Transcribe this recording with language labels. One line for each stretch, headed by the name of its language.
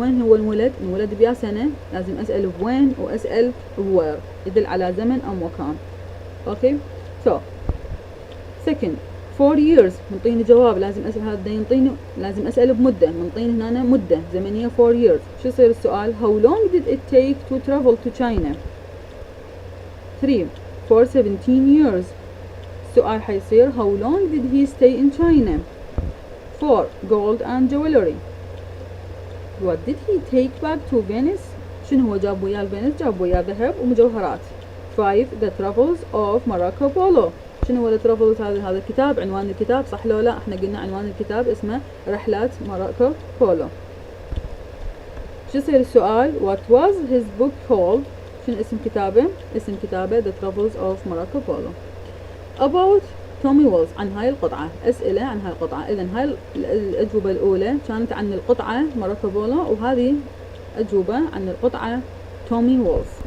Arabic: وين هو انولد؟ انولد بيا سنة، لازم أسأل بوين وأسأل بوير، يدل على زمن أو مكان. أوكي so second
English: 4 years
Arabic: منطيني جواب، لازم أسأل هذا ينطيني، لازم أسأل بمدة، منطيني هنا مدة زمنية 4 years. شو يصير السؤال؟
English: How long did it take to travel to China? 3 for 17 years.
Arabic: السؤال حيصير
English: How long did he stay in China? 4 gold and jewelry. What did he take back to Venice?
Arabic: شنو هو جاب وياه الفينيس؟ جاب وياه ذهب ومجوهرات.
English: 5 the travels of Marco Polo.
Arabic: شنو هو الترافلز؟ هذا الكتاب، عنوان الكتاب صح لو لا؟ احنا قلنا عنوان الكتاب اسمه رحلات ماراكو بولو. شو يصير السؤال؟
English: What was his book called?
Arabic: شنو اسم كتابه؟ اسم كتابه The Travels of Marco Polo.
English: About Tommy Walls.
Arabic: عن هاي القطعة، أسئلة عن هاي القطعة. إذن هاي الأجوبة الأولى كانت عن القطعة ماراكو بولو، وهذه أجوبة عن القطعة تومي وولز.